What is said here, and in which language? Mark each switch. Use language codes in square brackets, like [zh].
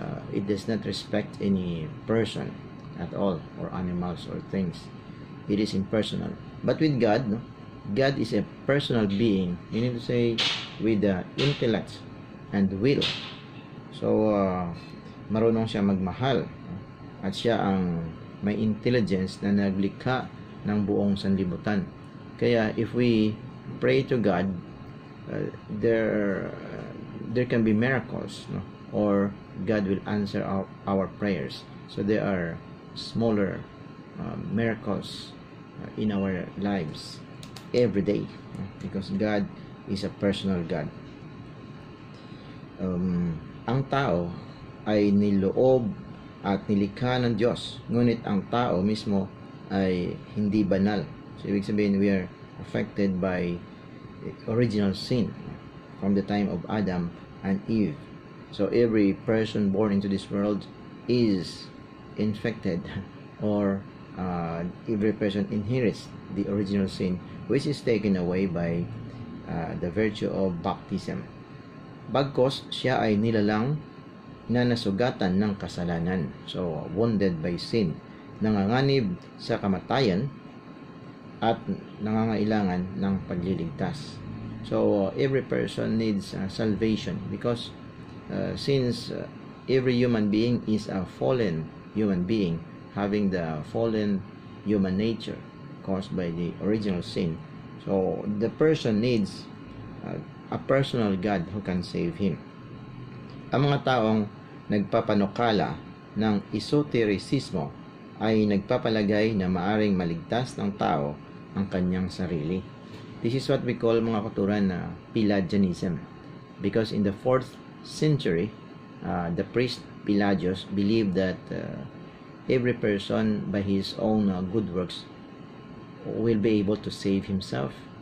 [en] It does not respect any person at all, or animals or things. It is impersonal. But with God, no? God is a personal being, meaning to say with the intellect and will. [tl] So marunong siya magmahal, at siya ang may intelligence na naglikha ng buong sanlibutan. [en] Kaya if we pray to God, there can be miracles, no? Or God will answer our prayers. So there are smaller miracles in our lives every day, because God is a personal God. [tl] Ang tao ay niloob at nilikha ng Diyos, ngunit ang tao mismo ay hindi banal. So ibig sabihin, [en] we are affected by original sin from the time of Adam and Eve. So every person born into this world is infected, or every person inherits the original sin, which is taken away by the virtue of baptism. [tl] Bagkos siya ay nilalang na nasugatan ng kasalanan, [en] so wounded by sin, [tl] nanganganib sa kamatayan at nangangailangan ng pagliligtas. [en] So every person needs salvation, because since every human being is a fallen human being, having the fallen human nature caused by the original sin. So the person needs a personal God who can save him. [tl] Ang mga taong nagpapanukala ng esotericismo ay nagpapalagay na maaring maligtas ng tao ang kanyang sarili. [en] This is what we call, [tl] mga katuran, na [en] Pelagianism, because in the 4th century, the priest Pelagius believed that every person by his own good works will be able to save himself.